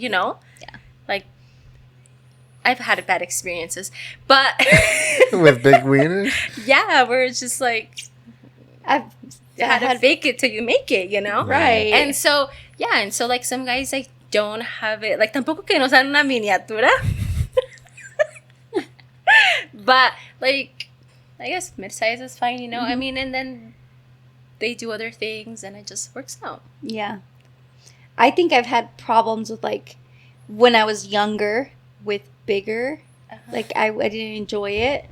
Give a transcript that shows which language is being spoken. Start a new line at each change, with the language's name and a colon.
English: you know? Yeah. Like, I've had bad experiences. But... With big wieners? Yeah, where it's just, like... I've had to fake it till you make it, you know? Right. And so, yeah, and so, like, some guys, like, don't have it.
Spanish: Like, tampoco que nos dan una miniatura.
English: But, like, I guess mid-size is fine, you know? I mean, and then they do other things, and it just works out. Yeah. I think I've had problems with, like, when I was younger with bigger. Like, I didn't enjoy it.